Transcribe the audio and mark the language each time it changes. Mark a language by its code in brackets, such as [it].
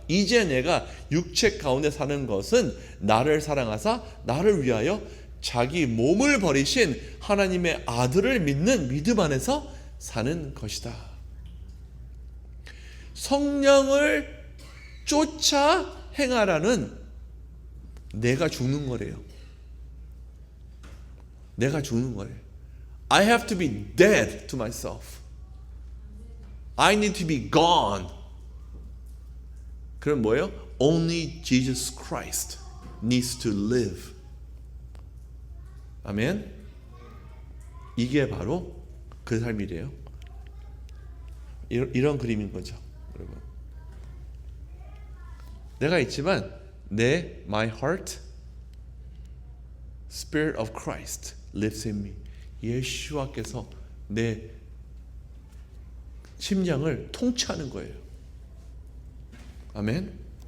[ko] 이제 내가 육체 가운데 사는 것은 나를 사랑하사 나를 위하여 자기 몸을 버리신 하나님의 아들을 믿는 믿음 안에서 사는 것이다. 성령을 쫓아 행하라는 내가 죽는 거래요. 내가 죽는 거래요. [en] I have to be dead to myself. I need to be gone. [ko] 그럼 뭐예요? [en] Only Jesus Christ needs to live. [ko] 아멘. 이게 바로 그 삶이래요. 이런 그림인 거죠, 여러분. 내가 있지만 [en] my heart, Spirit of Christ lives in me. [ko] 예수와께서 내 심장을 통치하는 거예요. 아멘.